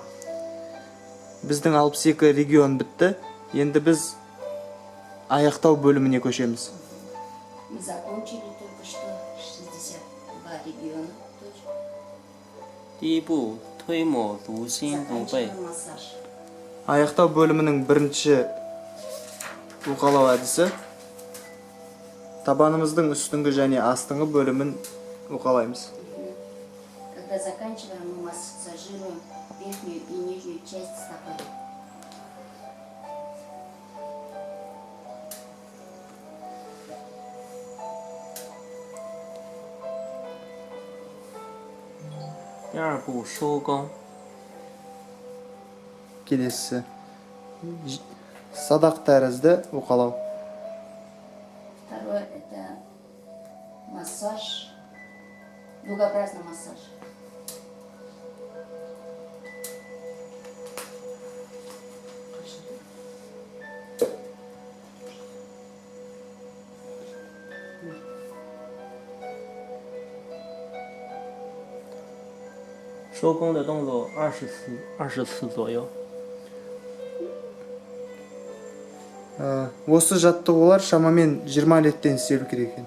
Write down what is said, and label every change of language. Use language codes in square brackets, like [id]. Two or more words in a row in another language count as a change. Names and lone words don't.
[kk] Біздің 62 регион бітті. Енді біз аяқтау бөліміне көшеміз. [ru] Мы закончили только что 62 региона. [zh] 第一步，推抹足心足背， [ru] Заканчиваем массаж. [kk] Аяқтау бөлімінің бірінші уқалау әдісі табанымыздың үстіңгі және астыңғы бөлімін уқалаймыз. [ru] Когда заканчиваем, мы массажируем верхнюю и нижнюю часть стопы. [zh] « 第二步收工， [kk] Келесі садақ тәрізді уқалау. [ru] Второе это массаж, дугообразный массаж. [zh] « 收工的动作20次左右。 [kk] Осы жаттығулар шамамен 20 реттен істелу керек екен.